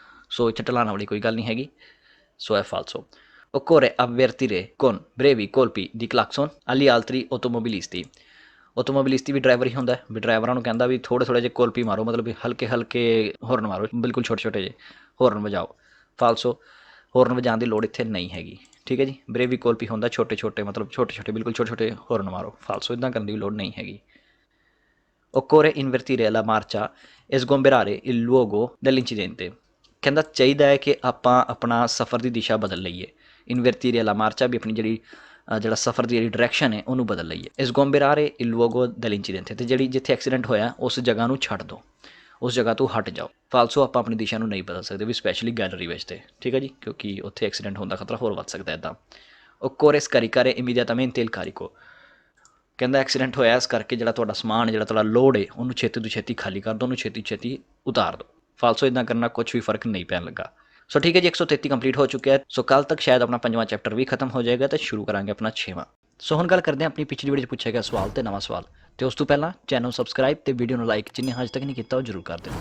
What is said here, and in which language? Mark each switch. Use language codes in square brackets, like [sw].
[pa] ਸੋ ਇੱਥੇ ਢਲਾਨ ਵਾਲੀ ਕੋਈ ਗੱਲ ਨਹੀਂ ਹੈਗੀ। ਸੋ ਹੈ ਫਾਲਸੋ। [it] occorre avvertire con brevi colpi di clacson agli altri automobilisti, [pa] ਆਟੋਮੋਬਿਲਿਸਟ ਵੀ ਡਰਾਈਵਰ ਹੀ ਹੁੰਦਾ, ਵੀ ਡਰਾਈਵਰਾਂ ਨੂੰ ਕਹਿੰਦਾ ਵੀ ਥੋੜ੍ਹੇ ਜਿਹੇ ਕੋਲਪੀ ਮਾਰੋ, ਮਤਲਬ ਵੀ ਹਲਕੇ ਹਲਕੇ ਹੋਰਨ ਮਾਰੋ, ਬਿਲਕੁਲ ਛੋਟੇ ਛੋਟੇ ਜਿਹੇ ਹੋਰਨ ਵਜਾਓ। ਫਾਲਸੋ, ਹੋਰਨ ਵਜਾਉਣ ਦੀ ਲੋੜ ਇੱਥੇ ਨਹੀਂ ਹੈਗੀ, ਠੀਕ ਹੈ ਜੀ। [it] ਬ੍ਰੇਵੀ ਕੋਲਪੀ [pa] ਹੁੰਦਾ ਛੋਟੇ ਛੋਟੇ, ਮਤਲਬ ਛੋਟੇ ਛੋਟੇ, ਬਿਲਕੁਲ ਛੋਟੇ ਛੋਟੇ ਹੋਰਨ ਮਾਰੋ। ਫਾਲਸੋ ਇੱਦਾਂ ਕਰਨ ਦੀ ਲੋੜ ਨਹੀਂ ਹੈਗੀ। [it] Occorre invertire la marcia e sgomberare il luogo dell'incidente। [pa] ਕਹਿੰਦਾ ਚਾਹੀਦਾ ਹੈ ਕਿ ਆਪਾਂ ਆਪਣਾ ਸਫ਼ਰ ਦੀ ਦਿਸ਼ਾ ਬਦਲ ਲਈਏ। [it] ਇਨਵਰਟੀਰੀਆ ਲਾ ਮਾਰਚਾ [pa] ਵੀ ਆਪਣੀ ਜਿਹੜਾ ਸਫ਼ਰ ਦੀ ਜਿਹੜੀ ਡਾਇਰੈਕਸ਼ਨ ਹੈ ਉਹਨੂੰ ਬਦਲ ਲਈਏ। [it] esgomberare il luogo dell'incidente, [pa] ਤੇ ਜਿਹੜੀ ਜਿੱਥੇ ਐਕਸੀਡੈਂਟ ਹੋਇਆ ਉਸ ਜਗ੍ਹਾ ਨੂੰ ਛੱਡ ਦਿਓ, ਉਸ ਜਗ੍ਹਾ ਤੋਂ ਹਟ ਜਾਓ। ਫਾਲਸੋ ਆਪਾਂ ਆਪਣੀ ਦਿਸ਼ਾ ਨੂੰ ਨਹੀਂ ਬਦਲ ਸਕਦੇ ਵੀ, ਸਪੈਸ਼ਲੀ ਗੈਲਰੀ ਵਿੱਚ ਤੇ, ਠੀਕ ਹੈ ਜੀ, ਕਿਉਂਕਿ ਉੱਥੇ ਐਕਸੀਡੈਂਟ ਹੋਣ ਦਾ ਖਤਰਾ ਹੋਰ ਵੱਧ ਸਕਦਾ ਇੱਦਾਂ। [it] occorre scaricare immediatamente il carico। [pa] ਕਹਿੰਦਾ ਐਕਸੀਡੈਂਟ ਹੋਇਆ ਇਸ ਕਰਕੇ ਜਿਹੜਾ ਤੁਹਾਡਾ ਸਮਾਨ, ਜਿਹੜਾ ਤੁਹਾਡਾ ਲੋਡ ਹੈ ਉਹਨੂੰ ਛੇਤੀ ਤੋਂ ਛੇਤੀ ਖਾਲੀ ਕਰ ਦਿਓ, ਉਹਨੂੰ ਛੇਤੀ ਛੇਤੀ ਉਤਾਰ ਦਿਓ। ਫਾਲਸੋ ਇੱਦਾਂ ਕਰਨਾ ਕੁਛ ਵੀ ਫਰਕ ਨਹੀਂ ਪੈਣ ਲੱਗਾ। ਸੋ ਠੀਕ ਹੈ ਜੀ, 133 ਕੰਪਲੀਟ ਹੋ ਚੁੱਕਿਆ ਹੈ। ਸੋ ਕੱਲ੍ਹ ਤੱਕ ਸ਼ਾਇਦ ਆਪਣਾ 5ਵਾਂ ਚੈਪਟਰ ਵੀ ਖਤਮ ਹੋ ਜਾਏਗਾ ਤੇ ਸ਼ੁਰੂ ਕਰਾਂਗੇ ਆਪਣਾ 6ਵਾਂ। ਸੋ ਹੁਣ ਗੱਲ ਕਰਦੇ ਹਾਂ ਆਪਣੀ ਪਿਛਲੀ ਵੀਡੀਓ 'ਚ ਪੁੱਛਿਆ ਗਿਆ ਸਵਾਲ ਤੇ ਨਵਾਂ ਸਵਾਲ, ਤੇ ਉਸ ਤੋਂ ਪਹਿਲਾਂ ਚੈਨਲ ਸਬਸਕ੍ਰਾਈਬ ਤੇ ਵੀਡੀਓ ਨੂੰ ਲਾਈਕ ਜਿੰਨੇ ਹਜੇ ਤੱਕ ਨਹੀਂ ਕੀਤਾ ਉਹ ਜ਼ਰੂਰ ਕਰ ਦਿਓ।